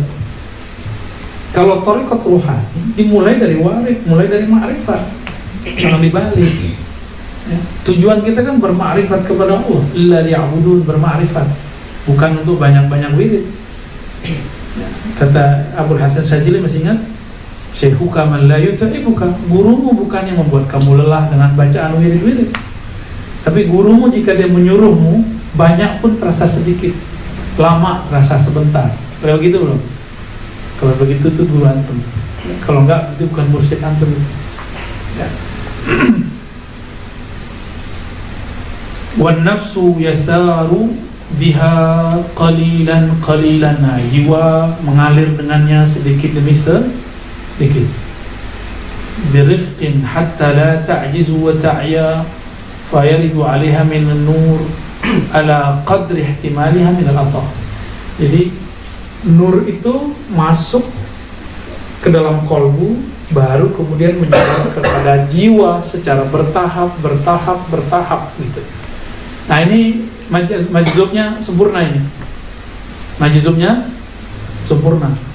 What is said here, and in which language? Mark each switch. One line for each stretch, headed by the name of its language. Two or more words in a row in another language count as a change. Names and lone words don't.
Indonesian: Kalau thariqat ruhani dimulai dari warid, mulai dari ma'rifat. Jangan dibalik ya. Tujuan kita kan bermakrifat kepada Allah,
Arabic: لا ليعبدون,
Indonesian: bermakrifat, bukan untuk banyak-banyak wirid ya. Kata Abul Hasan Syadzili, masih ingat?
Arabic: شيخك من لا يتعبك.
Indonesian: Gurumu bukan yang membuat kamu lelah dengan bacaan wirid-wirid, tapi gurumu jika dia menyuruhmu banyak pun terasa sedikit, lama terasa sebentar. Kalau begitu belum? Kalau begitu tuh guru antum. Kalau enggak, itu bukan mursyid antum ya.
Arabic: والنفس يسري بها قليلا.
Indonesian: Nah, jiwa mengalir dengannya sedikit demi sedikit.
Arabic: برفق حتى لا تعجز وتعيا فيرد عليها من النور على قدر احتمالها من العطاء.
Indonesian: Jadi nur itu masuk ke dalam kolbu, baru kemudian menyebar kepada jiwa secara bertahap gitu. Nah ini majzubnya sempurna ini. Majzubnya sempurna.